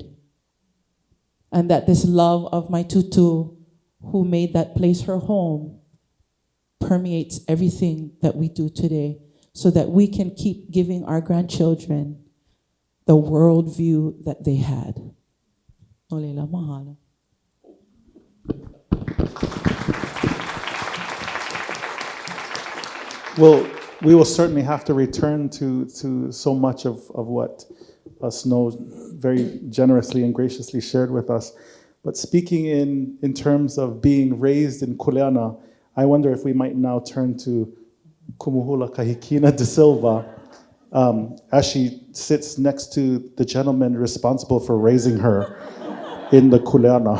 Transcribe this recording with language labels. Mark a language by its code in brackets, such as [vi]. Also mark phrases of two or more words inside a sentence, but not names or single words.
[en] And that this love of my tutu, who made that place her home, permeates everything that we do today, so that we can keep giving our grandchildren the worldview that they had. [haw] ʻŌlelo, mahalo. [en] Well, we will certainly have to return to so much of what Snow very generously and graciously shared with us. But speaking in terms of being raised in Kuleana, I wonder if we might now turn to Kumuhula Kahikina de Silva, as she sits next to the gentleman responsible for raising her in the Kuleana.